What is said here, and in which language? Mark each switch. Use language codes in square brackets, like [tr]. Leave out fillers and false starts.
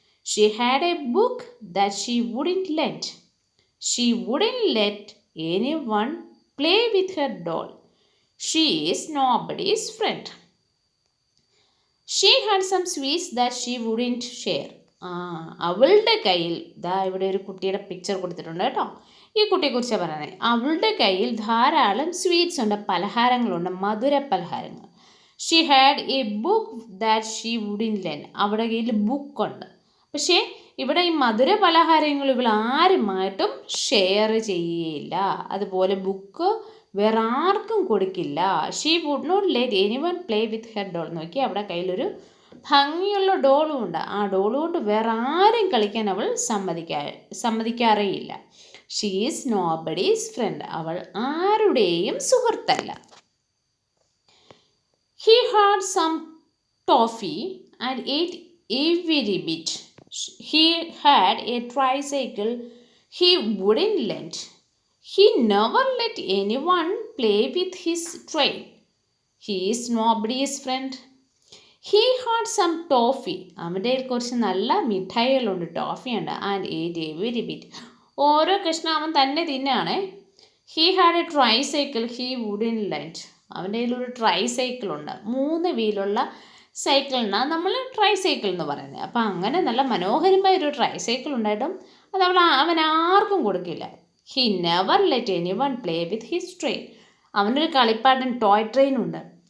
[en] She had a book that she wouldn't lend. She wouldn't let anyone play with her doll. She is nobody's friend. She had some sweets that she wouldn't share. [ml] അവളുടെ കയ്യിൽ, ഇവിടെ ഒരു കുട്ടിയുടെ picture കൊടുത്തിട്ടുണ്ട് കേട്ടോ. ഈ കുട്ടിയെക്കുറിച്ചാണ് പറയുന്നത്. അവളുടെ കയ്യിൽ ധാരാളം സ്വീറ്റ്സ് ഉണ്ട്, പലഹാരങ്ങളുണ്ട്, മധുര പലഹാരങ്ങൾ. [en] She had a book that she wouldn't lend. [ml] അവിടെ കയ്യിൽ ബുക്കുണ്ട്. പക്ഷേ ഇവിടെ ഈ മധുര പലഹാരങ്ങൾ ഇവൾ ആരുമായിട്ടും ഷെയർ ചെയ്യില്ല. അതുപോലെ ബുക്ക് വേറെ ആർക്കും കൊടുക്കില്ല. [en] She would not let anyone play with her doll. [ml] നോക്കി, അവിടെ കയ്യിലൊരു ഭംഗിയുള്ള ഡോളും ഉണ്ട്. ആ ഡോൾ കൊണ്ട് വേറെ ആരും കളിക്കാൻ അവൾ സമ്മതിക്കാറേയില്ല. [en] She is nobody's friend. [ml] അവൾ ആരുടെയും സുഹൃത്തല്ല. [en] He had some toffee and ate every bit. He had a tricycle he wouldn't lend. He never let anyone play with his train. He is nobody's friend. He had some toffee. [ml] അവൻ്റെ കുറച്ച് നല്ല മിഠായികളുണ്ട്, toffee ഉണ്ട്. [en] And ate every bit. [ml] ഓരോ കഷ്ണം അവൻ തന്നെ തിന്നാണ്. [en] He had a tricycle he wouldn't lend. [ml] അവൻ്റെ കയ്യിലൊരു ട്രൈ സൈക്കിളുണ്ട്, 3 വീലുള്ള സൈക്കിളിനാണ് നമ്മൾ ട്രൈ സൈക്കിൾ എന്ന് പറയുന്നത്. അപ്പം അങ്ങനെ നല്ല മനോഹരമായൊരു ട്രൈ സൈക്കിൾ ഉണ്ടായിട്ടും അത് അവൻ ആർക്കും കൊടുക്കില്ല. [en] He never let anyone play with his train. [ml] അവനൊരു കളിപ്പാട്ടൻ ടോയ് ട്രെയിനുണ്ട്.